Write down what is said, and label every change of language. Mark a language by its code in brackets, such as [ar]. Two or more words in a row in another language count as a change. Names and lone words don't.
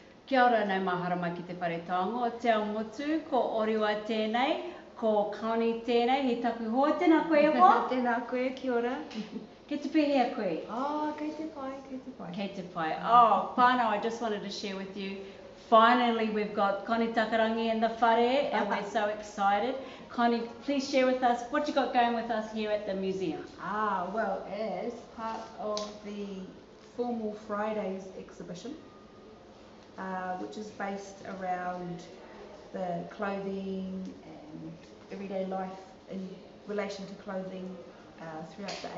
[mi] Kia ora nei mahara mai ki te whare taongo, Te Awamutu, ko Oriwa tēnei, ko Connie tēnei, he taku hoa, tēnā koe e hoa? Tēnā koe, kia ora. Ke te pēhea koe? Oh, kei te pai, kei te pai. Kei te pai. [en] Oh, whānau, I just wanted to share with you. Finally, we've got Connie Takarangi in the whare, and we're so excited. Connie, please share with us what you got going with us here at the museum. Well, as part of the Formal Fridays exhibition, which is based around the clothing and everyday life in relation to clothing throughout the